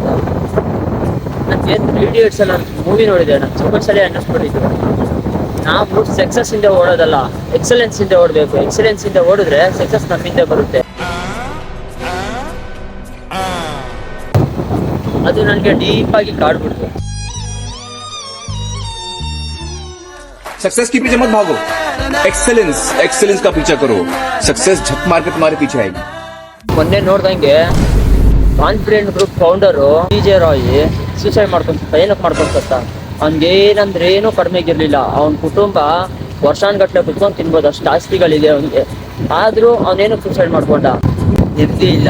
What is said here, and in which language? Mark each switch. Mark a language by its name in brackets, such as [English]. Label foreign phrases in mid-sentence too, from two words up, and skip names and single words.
[Kannada] ನನಗೆ 3 Idiots ಎಲ್ಲ ಮೂವಿ ನೋಡಿದೆ. ನಾನು ತುಂಬ ಸಲ ಅನ್ನಿಸ್ಬಿಟ್ಟಿದ್ದು, ನಾವು ಸಕ್ಸಸ್ ಇಂದ ಓಡೋದಲ್ಲ, ಎಕ್ಸಲೆನ್ಸ್ ಇಂದ ಓಡಬೇಕು. ಎಕ್ಸಲೆನ್ಸ್ ಇಂದ ಓಡಿದ್ರೆ ಸಕ್ಸಸ್ ನಮ್ಮಿಂದ ಬರುತ್ತೆ. ಅದು ನನಗೆ ಡೀಪ್ ಆಗಿ ಕಾಡ್ಬಿಡ್ತು. [Hindi] सक्सेस के पीछे मत भागो, एक्सेलेंस का पीछा करो. सक्सेस झक मार के तुम्हारे पीछे आएगी. [Kannada] ಮೊನ್ನೆ ನೋಡ್ದಂಗೆ ಕಾನ್ಫಿಡೆಂಟ್ ಗ್ರೂಪ್ ಫೌಂಡರು DJ ರಾಯ್ ಸೂಸೈಡ್ ಮಾಡ್ಕೊಂತ. ಏನಕ್ಕೆ ಮಾಡ್ಕೊಂತ? ಅವ್ನಿಗೇನಂದ್ರೆ ಏನೂ ಕಡಿಮೆಗಿರ್ಲಿಲ್ಲ. ಅವನ ಕುಟುಂಬ ವರ್ಷಾನ್ಗಟ್ಲೆ ಕುತ್ಕೊಂಡು ತಿನ್ಬೋದು, ಅಷ್ಟು ಆಸ್ತಿಗಳಿದೆ ಅವನಿಗೆ. ಆದ್ರೂ ಅವನೇನು ಸೂಸೈಡ್ ಮಾಡ್ಕೊಂಡ? ನೆಮ್ಮದಿ ಇಲ್ಲ.